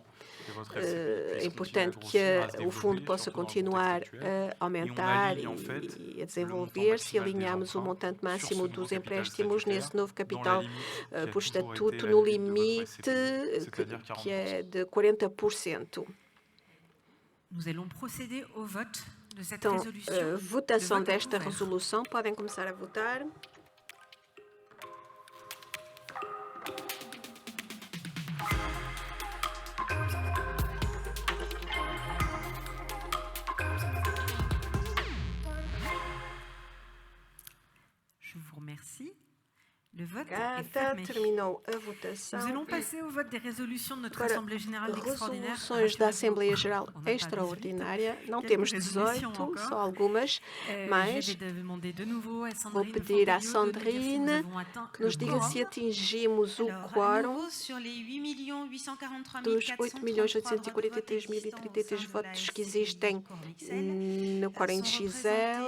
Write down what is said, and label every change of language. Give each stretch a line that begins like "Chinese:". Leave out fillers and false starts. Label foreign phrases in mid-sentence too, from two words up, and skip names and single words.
Portuguese: É importante que o fundo possa continuar a aumentar e a desenvolver-se e alinhamos o montante máximo dos empréstimos nesse novo capital por estatuto no limite que é de 40%. Então, votação desta resolução. Podem começar a votar.
French: Je vous remercie. Le vote est fermé.
Portuguese: Terminou a votação.
French: Nous allons passer au vote des résolutions de notre Assemblée Générale Extraordinaire.
Portuguese: Resoluções da Assembleia Geral Extraordinária. Não temos 18, só algumas, mas vou pedir à Sandrine que nos diga se atingimos o quórum dos 8.843.033 votos que existem no quórum de XL.